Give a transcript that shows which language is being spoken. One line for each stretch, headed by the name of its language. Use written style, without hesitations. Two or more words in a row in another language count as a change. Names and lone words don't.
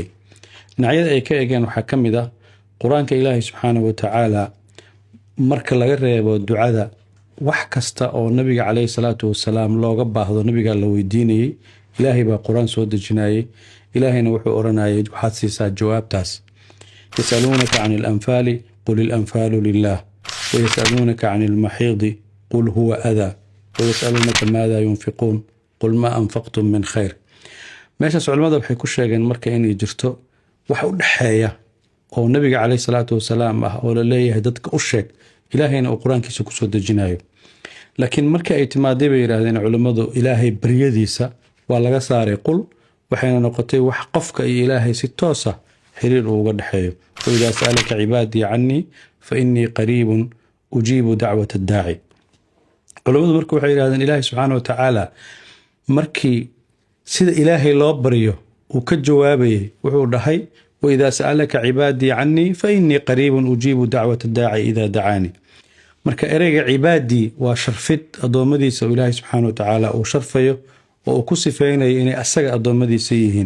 Somali: dhinacyada ay ka eegeen waxaa ka mid ah qur-aanka ilaahay
Arabic: سبحانه وتعالى
Somali: marka laga reebo ducada wax kasta oo nabiga
Arabic: عليه الصلاة والسلام
Somali: looga baahdo nabiga la weydiinayey ilaahay baa qur-aan soo dejinayey. ilaahayna wuxuu oranayay waxaad siisaa jawaabtaas.
Arabic: يسألونك عن الأنفال قل الأنفال لله ويسألونك عن المحيض قل هو أذى ويسألونك ماذا ينفقون قل ما أنفقتم من خير.
Somali: meeshaas culimada waxay ku sheegeen marka inay jirto wax u dhaxeeya oo nabiga
Arabic: عليه الصلاة والسلام
Somali: ah oo la leeyahay dadka u sheeg ilaahayna uu qur-aankiisa ku soo dejinayo. laakiin marka ay timaaday bay yiraahdeen culimadu ilaahay baryadiisa waa laga saaray qul waxayna noqotay wax qofka iyo ilaahay si toos ah xiriir uga dhaxeeyo.
Arabic: وإذا سألك عبادي عني فإني قريب أجيب دعوة الداعي.
Somali: culimadu marka waxay yiraahdeen ilaahay
Arabic: سبحانه وتعالى
Somali: markii sida ilaahay loo baryo uu ka jawaabayay wuxuu dhahay
Arabic: وإذا سألك عبادي عني فإني قريب أجيب دعوة الداع إذا دعان.
Somali: marka ereyga cibaadii waa sharfid addoommadiisa oo ilaahay
Arabic: سبحانه وتعالى
Somali: uu sharfayo oo uu ku sifeynayo inay asaga addoommadiisa yihiin.